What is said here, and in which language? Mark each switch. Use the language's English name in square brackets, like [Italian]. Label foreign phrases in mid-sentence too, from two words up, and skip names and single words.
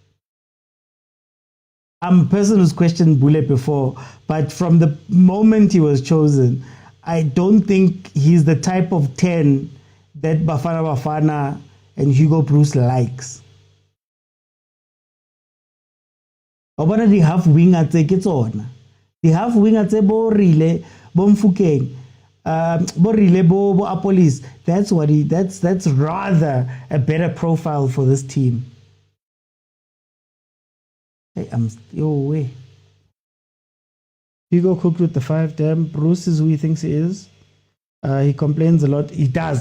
[English] I'm a person who's questioned Mbule before, but from the moment he was chosen, I don't think he's the type of 10 that Bafana Bafana and Hugo Bruce likes. [Tswana] Obana di [English] half winger [Tswana] tse ke tsona. Di [English] half winger [Tswana] tse bo rile bo Mfukeng, bo rile bo Apolis. [English] That's rather a better profile for this team. Hey, Hugo cooked with the 5. Damn, Bruce is who he thinks he is. He complains a lot. He does.